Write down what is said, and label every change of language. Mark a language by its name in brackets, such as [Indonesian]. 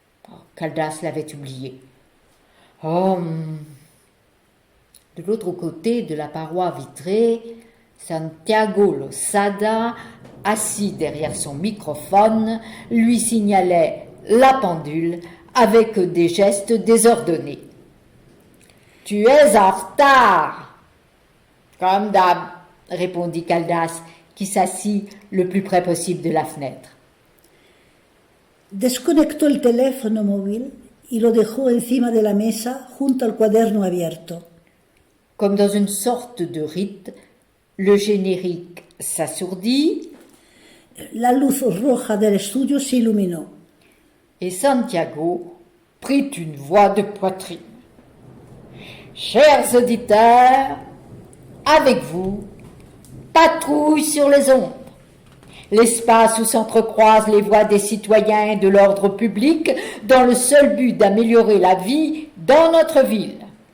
[French] Oh, Caldas l'avait oublié. Oh, de l'autre côté de la paroi vitrée, Santiago Losada, assis derrière son microphone, lui signalait la pendule avec des gestes désordonnés. « Tu es en retard !»« Comme d'hab », répondit Caldas, qui s'assit le plus près possible de la fenêtre. [Spanish] Desconectó el teléfono móvil y lo dejó encima de la mesa junto al cuaderno abierto. [French] Comme dans une sorte de rite, le générique s'assourdit. [Spanish] La luz roja del estudio se iluminó. [French] Et Santiago prit une voix de poitrine. Chers auditeurs, avec vous, patrouille sur les ondes, l'espace où s'entrecroisent les voix des citoyens et de l'ordre public dans le seul but d'améliorer la vie dans notre ville.